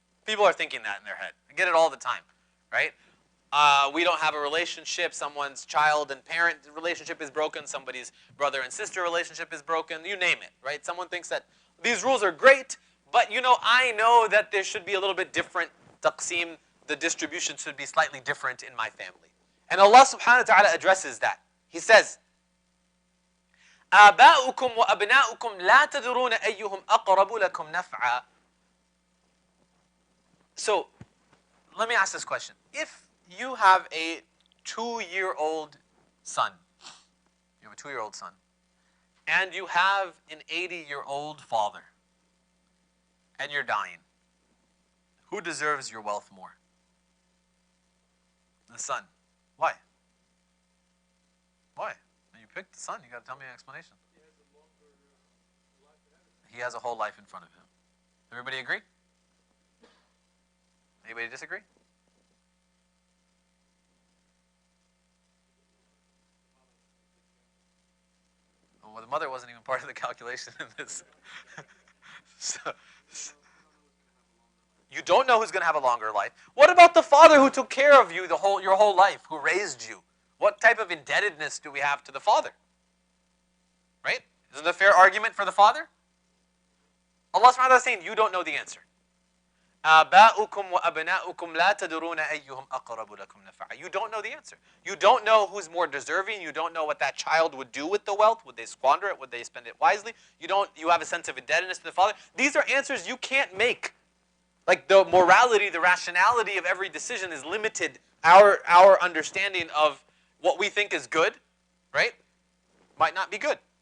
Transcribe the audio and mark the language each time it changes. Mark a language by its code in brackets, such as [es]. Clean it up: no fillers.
[en] People are thinking that in their head. I get it all the time, right? We don't have a relationship, someone's child and parent relationship is broken, somebody's brother and sister relationship is broken, you name it, right? Someone thinks that these rules are great, but I know that there should be a little bit different taqsim, the distribution should be slightly different in my family. And Allah subhanahu wa ta'ala addresses that. He says, [ar] آباؤكم وأبناؤكم لا تدرون أيهم أقرب لكم نفعا. [en] So, let me ask this question. If you have a 2-year-old son, you have a 2-year-old son, and you have an 80-year-old father, and you're dying, who deserves your wealth more? The son. Why? Why? You picked the son. You got to tell me an explanation. He has a whole life in front of him. Everybody agree? Anybody disagree? Well, the mother wasn't even part of the calculation in this. so, you don't know who's going to have a longer life. What about the father who took care of you your whole life, who raised you? What type of indebtedness do we have to the father? Right? Isn't it a fair argument for the father? Allah subhanahu wa ta'ala is saying, you don't know the answer. [ar] آباؤكم وأبناؤكم لا تدرون أيهم أقرب لكم نفعا. [en] You don't know the answer. You don't know who's more deserving. You don't know what that child would do with the wealth. Would they squander it? Would they spend it wisely? You have a sense of indebtedness to the father. These are answers you can't make. Like the morality, the rationality of every decision is limited. Our understanding of what we think is good, right, might not be good.